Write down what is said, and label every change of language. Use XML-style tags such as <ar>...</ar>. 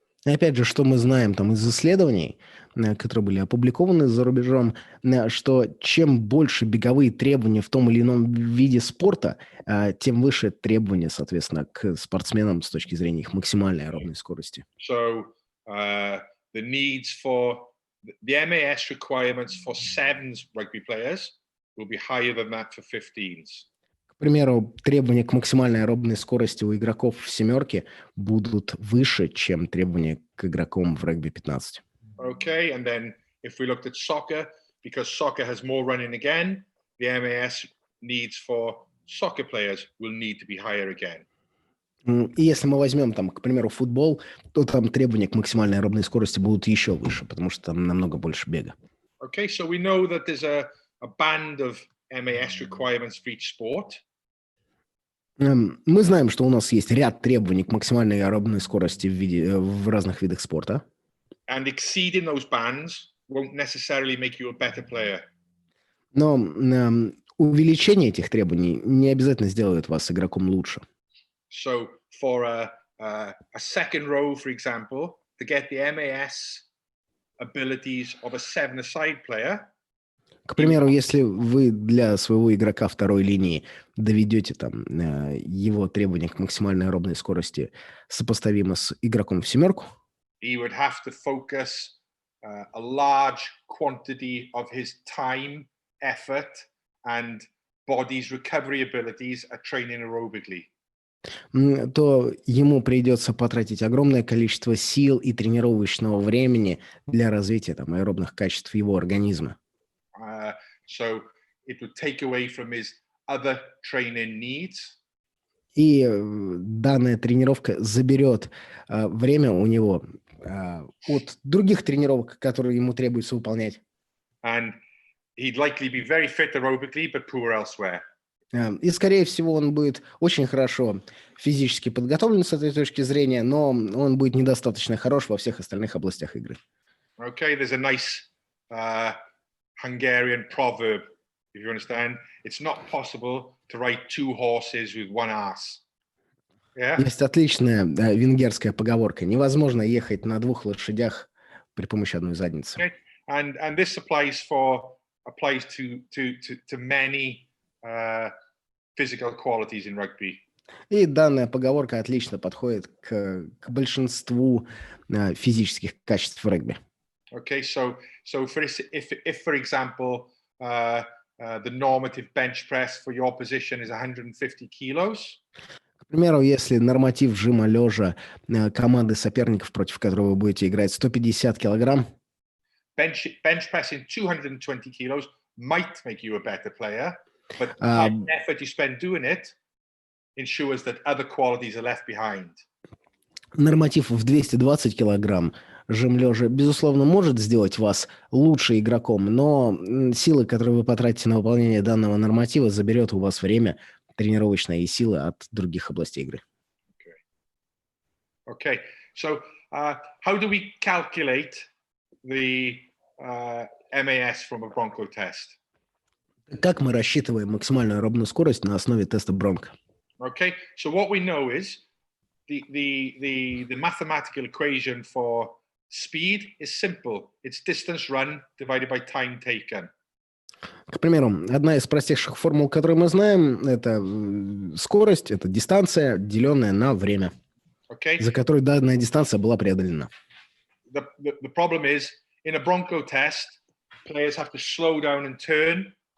<ru>И опять же, что мы знаем там из исследований, которые были опубликованы за рубежом, что чем больше беговые требования в том или ином виде спорта, тем выше требования, соответственно, к спортсменам с точки зрения их максимальной аэробной скорости.</ru> <en>So the needs for the MAS requirements for sevens rugby players will be higher than that for 15s.</en> <ru>К примеру, требования к максимальной аэробной скорости у игроков в семерке будут выше, чем требования к игрокам в регби 15.</ru> <en>Okay, and then if we looked at soccer, because soccer has more running again, the MAS needs for soccer players will need to be higher again.</en> <ru>И если мы возьмем, там, к примеру, футбол, то там требования к максимальной аэробной скорости будут еще выше, потому что там намного больше бега.</ru> <en>Okay, so we know that there's a band of MAS requirements for each sport.</en> <ru>Мы знаем, что у нас есть ряд требований к максимальной аэробной скорости в разных видах спорта.</ru> <en>And exceeding those bands won't necessarily make you a better player.</en> <ru>Но увеличение этих требований не обязательно сделает вас игроком лучше.</ru> <en>So for a second row, for example, to get the MAS abilities of a seven-a-side player.</en> <ru>К примеру, если вы для своего игрока второй линии доведете там его требования к максимальной аэробной скорости сопоставимо с игроком в семерку,</ru> <en>he would have to focus a large quantity of his time, effort, and body's recovery abilities at training aerobically.</en> <ru>то ему придется потратить огромное количество сил и тренировочного времени для развития там, аэробных качеств его организма.</ru> <en>So it would take away from his other training needs.</en> <ru>И данная тренировка заберет время у него от других тренировок, которые ему требуется выполнять.</ru> <en>And he'd likely be very fit aerobically, but poor elsewhere.</en> <ru>И, скорее всего, он будет очень хорошо физически подготовлен с этой точки зрения, но он будет недостаточно хорош во всех остальных областях игры.</ru> <en>Okay, there's a nice Hungarian proverb, if you understand. It's not possible to ride two horses with one ass. Yeah?</en> <ru>Есть отличная венгерская поговорка. Невозможно ехать на двух лошадях при помощи одной задницы.</ru> <en>Okay. And this applies to many physical qualities in rugby.</en> <ru>И данная поговорка отлично подходит к большинству физических качеств в регби.</ru> <en>Okay, so if for example the normative bench press for your position is 150 kilos.</en> <ru>К примеру, если норматив жима лежа команды соперников, против которого вы будете играть, 150 килограмм,</ru> <en>bench pressing 220 kilos might make you a better player, but the effort you spend doing it ensures that other qualities are left behind.</en> <ru>Норматив в 220 килограмм жим лежа, безусловно, может сделать вас лучше игроком, но силы, которые вы потратите на выполнение данного норматива, заберет у вас время тренировочное и силы от других областей игры.</ru> <en>Okay. So how do we calculate the MAS from a bronco test?</en> <ru>Как мы рассчитываем максимальную аэробную скорость на основе теста Бронко?</ru> <en>Okay. So what we know is the mathematical equation for speed is simple. It's distance run divided by time taken.</en> <ru>К примеру, одна из простейших формул, которую мы знаем, это скорость, это дистанция, деленная на время, за которой данная дистанция была преодолена.</ru> <en>The problem is, in a bronco test, players have to slow down and turn.</en>